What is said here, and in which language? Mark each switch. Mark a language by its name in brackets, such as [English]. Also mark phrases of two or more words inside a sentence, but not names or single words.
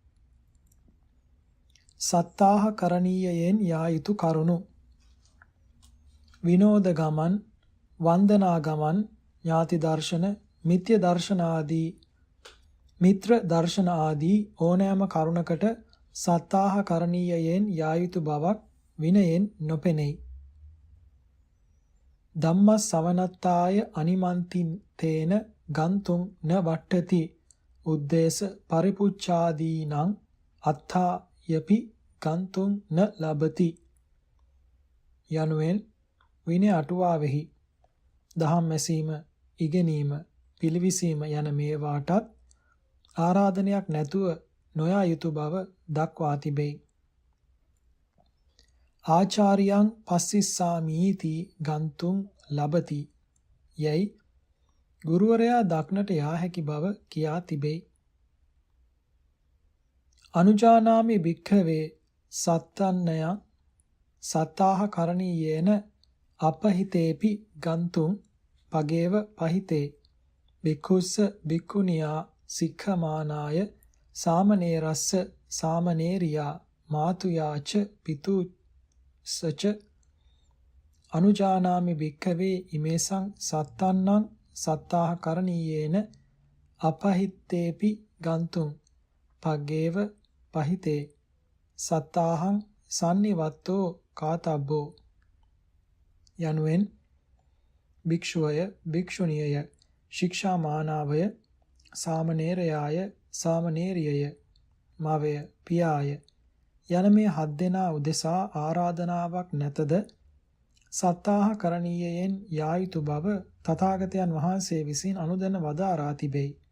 [Sinhala] සත්තාහ කරණීයයෙන් යා යුතු කරුණු. විනෝද ගමන්, වන්දනා ගමන්, ඥාති දර්ශන, මිත්‍ර දර්ශන ආදී ඕනෑම කරුණකට සත්තාහ කරණීයයෙන් යා යුතු බවක් විනයෙන් නොපෙනෙයි. [Pali] ධම්මස් සවනත්තාය අනිමන්තිතේන ගන්තුං න වට්ඨති උද්දේශ පරිපුච්ඡාදීනං අත්ථා යපි ගන්තුං න ලබති [Sinhala] යනුවෙන් විනය අටුවාවෙහි දහම් ඇසීම, ඉගෙනීම, පිළිවිසීම යන මේවාටත් ආරාධනයක් නැතුව නොයා යුතු බව දක්වා තිබේ. [Pali] ආචාර්යං පස්සිස්සාමීති ගන්තුං ලබති [Sinhala] යයි ගුරුවරයා දක්නට යා හැකි බව කියා තිබේ. [Pali] අනුජානාමි භික්ඛවේ සත්තන්නය සත්තාහ කරණීයේන අපහිතේපි ගන්තුං පගේව පහිතේ භික්ඛුස්ස භික්ඛුනියා සික්ඛමානාය සාමනේරස්ස සාමනේරියා මාතුයාච පිතුස්සච අනුජානාමි භික්ඛවේ ඉමේසං සත්තන්නං සත්තාහ කරණීයේන අපහිත්තේපි ගන්තුං පග්ගේව පහිතේ සත්තාහං සන්නිවත්තෝ කාතබ්බෝ [Sinhala] යනුවෙන් භික්ෂුවය, භික්ෂුණියය, ශික්ෂාමානාවය, සාමනේරයාය, සාමනේරියය, මවය, පියාය යන මේ 7 දෙනා උදෙසා ආරාධනාවක් නැතද සත්තාහ කරණීයයෙන් යා යුතු බව තථාගතයන් වහන්සේ විසින් අනුදැන වදාරා තිබේ.